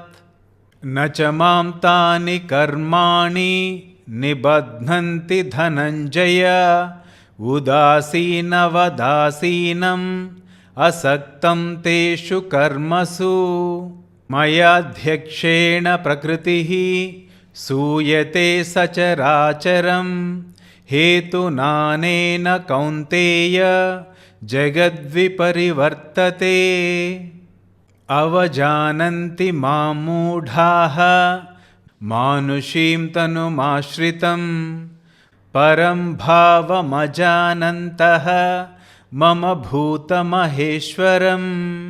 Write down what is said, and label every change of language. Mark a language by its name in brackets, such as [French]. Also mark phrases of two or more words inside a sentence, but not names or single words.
[Sanskrit] న చ మాం తాని కర్మాణి నిబధ్నంతి ధనంజయ. ఉదాసీనవదాసీనం అసక్తం తేషు కర్మసు. మయాధ్యక్షేణ ప్రకృతిః సూయతే సచరాచరం हेतुनानेन कौन्तेय जगद्विपरिवर्तते। अवजानन्ति मां मूढाः मानुषीं तनुमाश्रितं परं भावमजानन्तः मम भूतमहेश्वरम्।